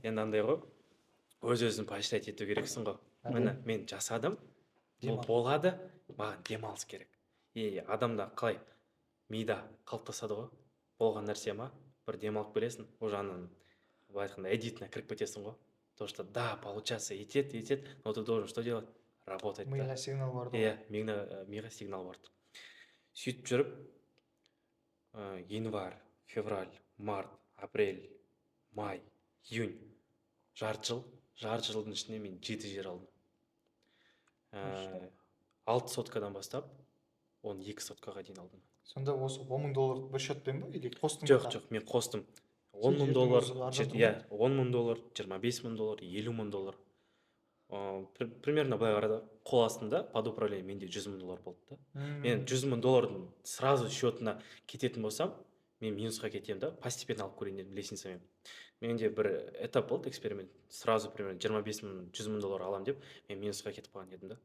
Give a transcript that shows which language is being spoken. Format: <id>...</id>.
<kk>Енді андай ғой. Өз-өзін поощрять ету керексің ғой. Міне мен жасадым. Бұл болады, маған демалыс керек. Адамда қалай мида қалыптасады ғой. Болған нәрсе ма? Бір демалып келесің, уже анан былай айтқанда эдитіне кіріп кетесің ғой.</kk> <ru>То, что да, получаться етет, но ты должен что делать? Работать.</ru> <kk>Миға сигнал барды. Миға сигнал барды. Сөйтіп жүріп, январь, февраль, март, апрель, май, июнь, жарты жылдың ішінде мен 7 жер алдым. 6 соткадан бастап, 12 соткаға дейін алдым. Сонда осы $10 000 бір счетпен ба? Или қостың? Жоқ, мен қостым. $10 000, $10 000, $25 000, $50 000. Примерно былай қарады, қол астында</kk> <ru>под управлением</ru> <kk>менде 100 000 доллар болды да. Мен 100 000 доллардың сразу счетына кететін болсам, мен минусқа кетемін да, постепенно алып көрейін дедім лестницамен. Менде бір этап болды, эксперимент. Сразу примерно 25 000, 100 000 доллар алам деп, мен минусқа кетіп қалған едім да.</kk>